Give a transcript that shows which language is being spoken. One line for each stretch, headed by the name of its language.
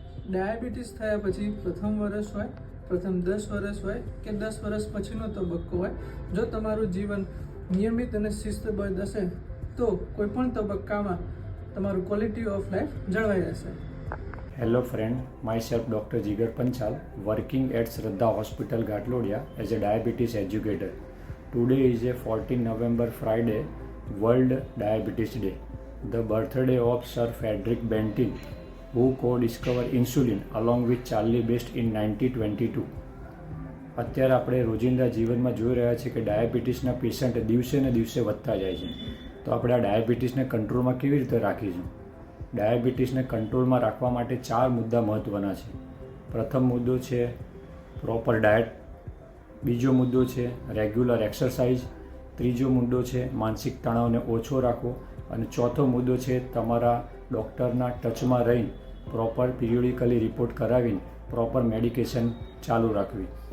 Gujarati: Diabetes થયા પછી પ્રથમ વર્ષ હોય, પ્રથમ 10 વર્ષ હોય કે 10 વર્ષ પછીનો તબક્કો હોય, જો તમારું જીવન નિયમિત અને શિસ્તબદ્ધ હશે તો કોઈપણ તબક્કામાં તમારું ક્વોલિટી ઓફ લાઈફ જળવાઈ રહેશે.
English: Hello friend, myself Dr. Jigar Panchal, working at Shraddha Hospital Ghatlodia as a diabetes educator. Today is a 14 November Friday, World Diabetes Day. The birthday of Sir Frederick Banting, who co-discovered insulin along with Charlie Best in 1922.
Gujarati: અત્યારે આપણે રોજિંદા જીવનમાં જોઈ રહ્યા છીએ કે ડાયાબિટીસના patient દિવસે ને દિવસે વધતા જાય છે. તો આપણે આ ડાયાબિટીસને કંટ્રોલમાં કેવી રીતે રાખીશું? ડાયાબિટીસને કંટ્રોલમાં રાખવા માટે 4 મુદ્દા મહત્ત્વના છે. પ્રથમ મુદ્દો છે પ્રોપર ડાયટ, બીજો મુદ્દો છે રેગ્યુલર એક્સરસાઇઝ, ત્રીજો મુદ્દો છે માનસિક તણાવને ઓછો રાખવો અને ચોથો મુદ્દો છે તમારા ડૉક્ટરના ટચમાં રહીને પ્રોપર પિરિયોડિકલી રિપોર્ટ કરાવીને પ્રોપર મેડિકેશન ચાલુ રાખવી.